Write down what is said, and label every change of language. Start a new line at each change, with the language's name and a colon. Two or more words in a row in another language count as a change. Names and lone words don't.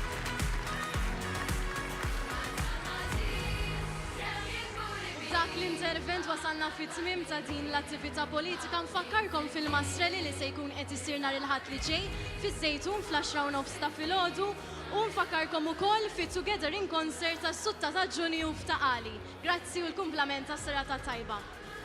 Maltese: Dak l-intervent tal-event wasalna fit-tmiem ta' din l-attività politika. Nfakkarkom fil-Mastreli li se jkun qed isir nhar il-Ħadd li ġej fiż-Żejtun fl-10 ta' filgħodu u nfakkarkom ukoll fit-Together in Concert tas-6 ta' Ġunju f'Taqali. Grazzi u l-kumplament tas-serata tajba.